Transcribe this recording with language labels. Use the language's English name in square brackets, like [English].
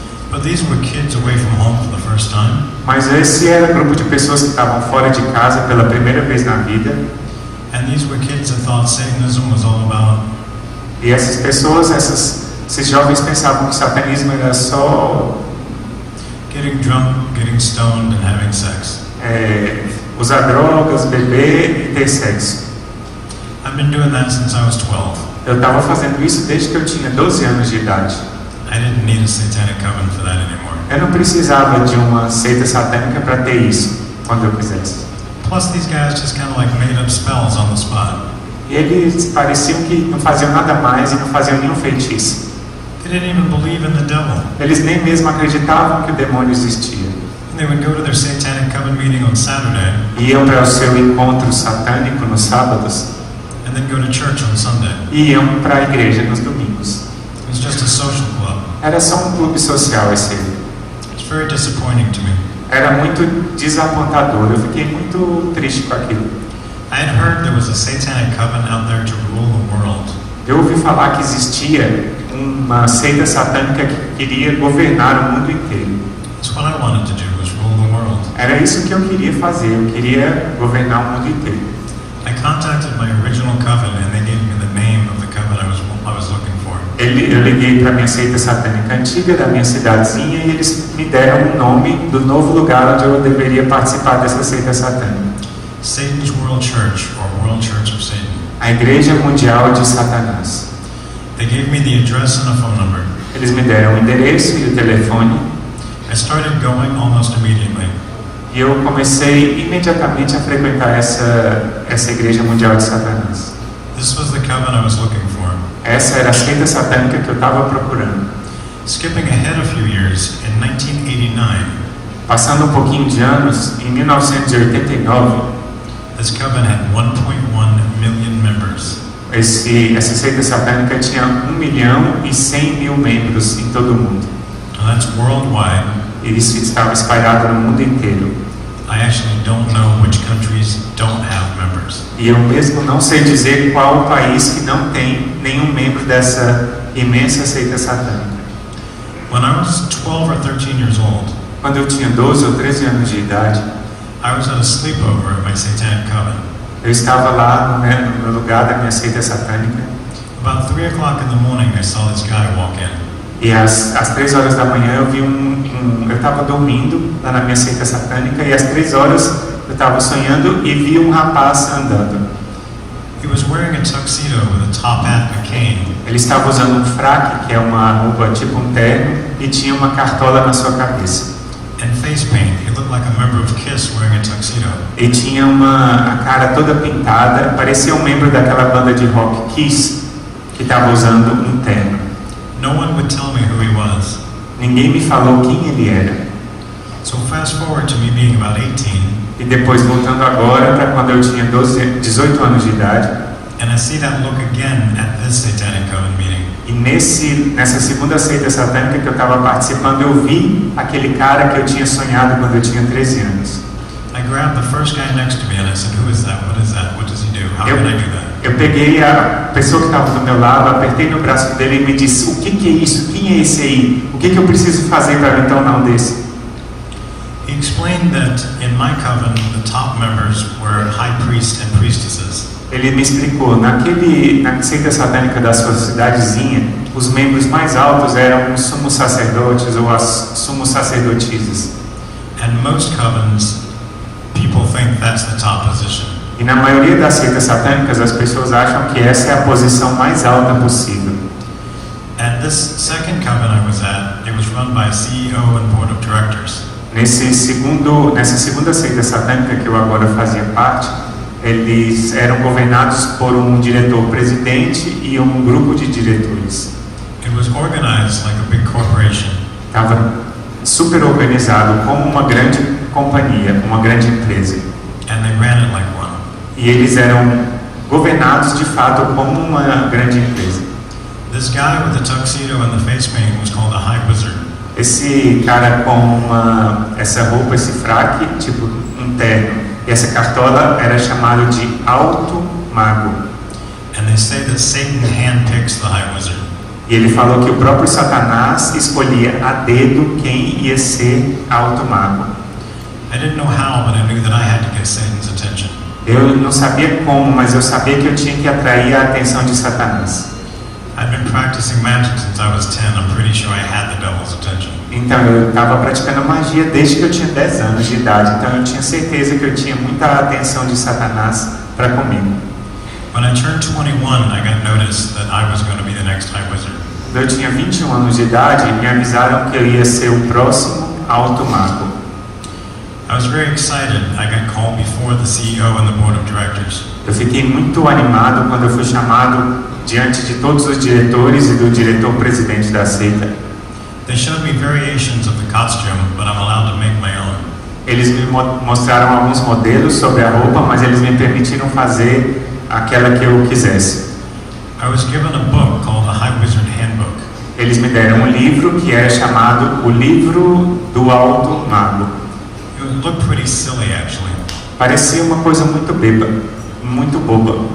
[English] But these were kids away from home for the first time. [Portuguese] Mas esse era um grupo de pessoas que estavam fora de casa pela primeira vez na vida. [English] And these were kids that thought Satanism was all about. [Portuguese] E essas pessoas, esses jovens pensavam que o satanismo era só [English] Getting drunk, getting stoned, and having sex. [Portuguese] Usar drogas, beber e ter sexo. [English] I've been doing that since I was 12. [Portuguese] Eu estava fazendo isso desde que eu tinha 12 anos de idade. [English] I didn't need a satanic coven for that anymore. [Portuguese] Eu não precisava de uma seita satânica para ter isso, quando eu quisesse. [English] Plus, these guys just kind of like made up spells on the spot. [Portuguese] E eles pareciam que não faziam nada mais e não faziam nenhum feitiço. [English] They didn't even believe in the devil. [Portuguese] Eles nem mesmo acreditavam que o demônio existia. [English] And they would go to their satanic coven meeting on Saturday. [Portuguese] Iam para o seu encontro satânico nos sábados. [English] And then go to church on Sunday. [Portuguese] E iam para a igreja nos domingos. [English] It was just a social club. [Portuguese] Era só um clube social esse. [English] It's very disappointing to me. [Portuguese] Era muito desapontador. Eu fiquei muito triste com aquilo. [English] I had heard there was a satanic coven out there to rule the world. [Portuguese] Eu ouvi falar que existia uma seita satânica que queria governar o mundo inteiro. [English] That's what I wanted to do, was rule the world. [Portuguese] Era isso que eu queria fazer. Eu queria governar o mundo inteiro. [English] I contacted my original coven and they gave me the name of the coven I was looking for. [Portuguese] Eu liguei para a minha seita satânica antiga da minha cidadezinha e eles me deram o nome do novo lugar onde eu deveria participar dessa seita satânica. [English] Satan's World Church, or World Church of Satan. [Portuguese] A Igreja Mundial de Satanás. [English] They gave me the address and a phone number. [Portuguese] Eles me deram o endereço e o telefone. [English] I started going almost immediately. [Portuguese] E eu comecei imediatamente a frequentar essa igreja mundial de Satanás. [English] This was the coven I was looking for. [Portuguese] Essa era a seita satânica que eu estava procurando. [English] Skipping ahead a few years, in 1989, [Portuguese] Passando um pouquinho de anos, em 1989, [English] this coven had 1.1 million members. [Portuguese] essa seita satânica tinha 1.100.000 membros em todo o mundo. [English] And that's worldwide. [Portuguese] E isso estava espalhado no mundo inteiro. [English] I actually don't know which countries don't have members. [Portuguese] E eu mesmo não sei dizer qual o país que não tem nenhum membro dessa imensa seita satânica. [English] When I was 12 or 13 years old, [Portuguese] Quando eu tinha 12 ou 13 anos de idade, [English] I was at a sleepover at my satanic coven. [Portuguese] eu estava lá no lugar da minha seita satânica. [English] About 3 o'clock in the morning, I saw this guy walk in. [Portuguese] E às 3 horas da manhã eu vi eu estava dormindo lá na minha seita satânica e às 3 horas eu estava sonhando e vi um rapaz andando. [English] He was wearing a tuxedo with a top hat and a cane. [Portuguese] Ele estava usando um fraque, que é uma roupa tipo um terno, e tinha uma cartola na sua cabeça. [English] And face paint. He looked like a member of Kiss wearing a tuxedo. [Portuguese] E tinha a cara toda pintada, parecia um membro daquela banda de rock Kiss, que estava usando um terno. [English] No one would tell me who he was. [Portuguese] Ninguém me falou quem ele era. [English] So fast forward to me being about 18, [Portuguese] E depois voltando agora para quando eu tinha 18 anos de idade, [English] and I see that look again at this satanic coven meeting. [Portuguese] e nessa segunda seita satânica que eu estava participando, eu vi aquele cara que eu tinha sonhado quando eu tinha 13 anos. [English] I grabbed the first guy next to me and I said, "Who is that? What is that? What does he do? How can I do that?" [Portuguese] Eu peguei a pessoa que estava do meu lado, apertei no braço dele e me disse: o que é isso? Quem é esse aí? O que eu preciso fazer para me tornar um desse? [English] He explained that in my coven, the top members were high priests and priestesses. [Portuguese] Ele me explicou, na seita satânica da sua cidadezinha, os membros mais altos eram os sumos sacerdotes ou as sumos sacerdotisas. [English] And most covens, people think that's the top position. [Portuguese] E na maioria das seitas satânicas, as pessoas acham que essa é a posição mais alta possível. [English] At this second coven I was at, it was run by a CEO and board of directors. [Portuguese] Nessa segunda seita satânica que eu agora fazia parte, eles eram governados por um diretor-presidente e um grupo de diretores. [English] It was organized like a big corporation. [Portuguese] Estava super organizado como uma grande companhia, uma grande empresa. [English] And they ran it like one. [Portuguese] E eles eram governados de fato como uma grande empresa. [English] This guy with the tuxedo and the face paint was called a high wizard. [Portuguese] Esse cara com essa roupa, esse fraque, tipo um terno, e essa cartola era chamado de alto mago. [English] And they say that Satan handpicks the high wizard. [Portuguese] E ele falou que o próprio Satanás escolhia a dedo quem ia ser alto mago. [English] I didn't know how, but I knew that I had to get Satan's attention. [Portuguese] Eu não sabia como, mas eu sabia que eu tinha que atrair a atenção de Satanás. [English] I'd been practicing magic since I was 10. I'm pretty sure I had the devil's attention. [Portuguese] Então eu estava praticando magia desde que eu tinha 10 anos de idade. Então eu tinha certeza que eu tinha muita atenção de Satanás para comigo. [English] When I turned 21, I got notice that I was going to be the next high wizard. [Portuguese] Quando eu tinha 21 anos de idade, me avisaram que eu ia ser o próximo alto mago. [English] I was very excited. I got called before the CEO and the board of directors. [Portuguese] Eu fiquei muito animado quando eu fui chamado diante de todos os diretores e do diretor-presidente da seita. [English] They showed me variations of the costume, but I'm allowed to make my own. [Portuguese] Eles me mostraram alguns modelos sobre a roupa, mas eles me permitiram fazer aquela que eu quisesse. [English] I was given a book called the High Wizard Handbook. [Portuguese] Eles me deram um livro que era chamado O Livro do Alto Mago. [English] It looked pretty silly, actually. [Portuguese] Parecia uma coisa muito boba.